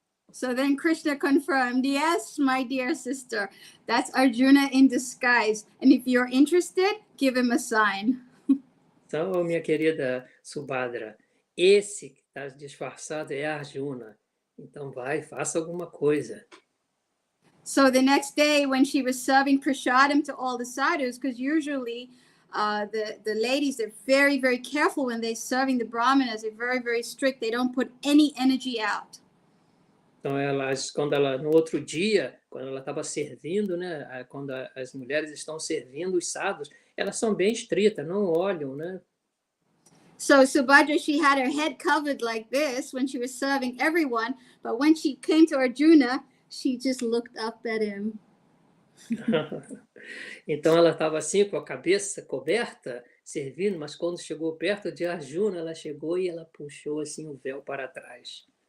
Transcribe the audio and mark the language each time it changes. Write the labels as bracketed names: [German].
[English] So then Krishna confirmed, yes, my dear sister, that's Arjuna in disguise. And if you're interested, give him a sign. [Portuguese] Então, minha querida Subhadra, esse que está disfarçado é Arjuna. Então vai, faça alguma coisa. [English] So the next day when she was serving prasadam to all the sadhus, because usually the ladies, they're very, very careful when they're serving the brahmanas. They're very, very strict. They don't put any energy out. [Portuguese] Então, no outro dia, quando ela estava servindo, né, quando as mulheres estão servindo os sadhus, elas são bem estritas, não olham, né? [English] So Subhadra, she had her head covered like this when she was serving everyone, but when she came to Arjuna, she just looked up at him. [Portuguese] Então ela estava assim com a cabeça coberta, servindo, mas quando chegou perto de Arjuna, ela chegou e ela puxou assim o véu para trás.